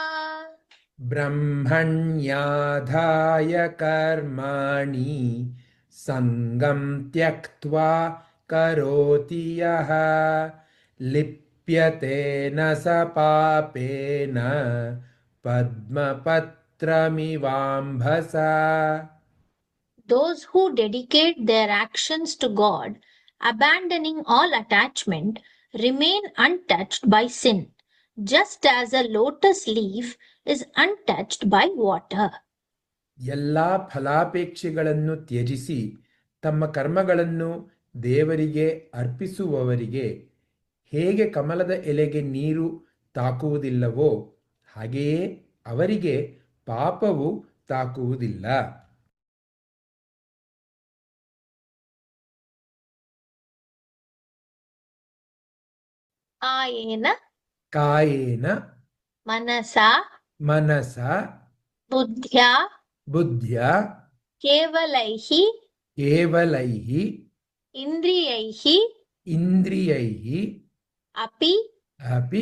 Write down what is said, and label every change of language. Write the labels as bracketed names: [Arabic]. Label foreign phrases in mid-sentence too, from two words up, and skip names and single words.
[Sanskrit] ब्रह्मण्याधाय कर्माणि सङ्गं त्यक्त्वा करोति यः लिप्यते न स पापेन पद्मपत्रमिवाम्भसा [English] Those who dedicate their actions to God, abandoning all attachment, remain untouched by sin, just as a lotus leaf is untouched by water. [Kannada] ಎಲ್ಲ ಫಲಾಪೇಕ್ಷೆಗಳನ್ನು ತ್ಯಜಿಸಿ ತಮ್ಮ ಕರ್ಮಗಳನ್ನು ದೇವರಿಗೆ ಅರ್ಪಿಸುವವರಿಗೆ ಹೇಗೆ ಕಮಲದ ಎಲೆಗೆ ನೀರು ತಾಕುವುದಿಲ್ಲವೋ ಹಾಗೆಯೇ ಅವರಿಗೆ ಪಾಪವು ತಾಕುವುದಿಲ್ಲ. [Sanskrit] ಆಯೇನ ಕಾಯೇನ ಮನಸಾ ಮನಸ ಬುದ್ಧ್ಯಾ ಬುದ್ಧ್ಯ ಕೇವಲೈಃ ಕೇವಲೈಃ ಇಂದ್ರಿಯೈಃ ಇಂದ್ರಿಯೈಃ ಅಪಿ ಅಪಿ